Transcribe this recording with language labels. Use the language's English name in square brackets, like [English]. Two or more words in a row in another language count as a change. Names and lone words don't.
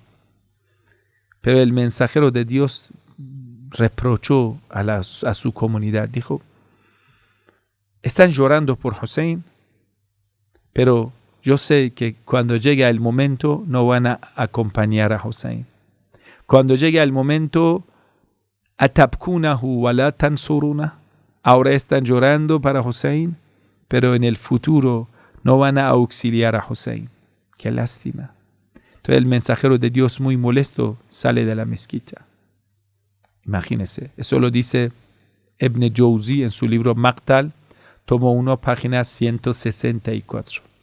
[Spanish] Pero el mensajero de Dios reprochó a su comunidad. Dijo, están llorando por Hussein, pero yo sé que cuando llegue el momento no van a acompañar a Hussein. Cuando llegue el momento, [Arabic] أتبكونه ولا تنصرونه. [Spanish] Ahora están llorando para Hussein, pero en el futuro no van a auxiliar a Hussein. Qué lástima. Entonces el mensajero de Dios, muy molesto, sale de la mezquita. Imagínense. Eso lo dice Ibn Jawzi en su libro Maqtal, tomo 1, página 164.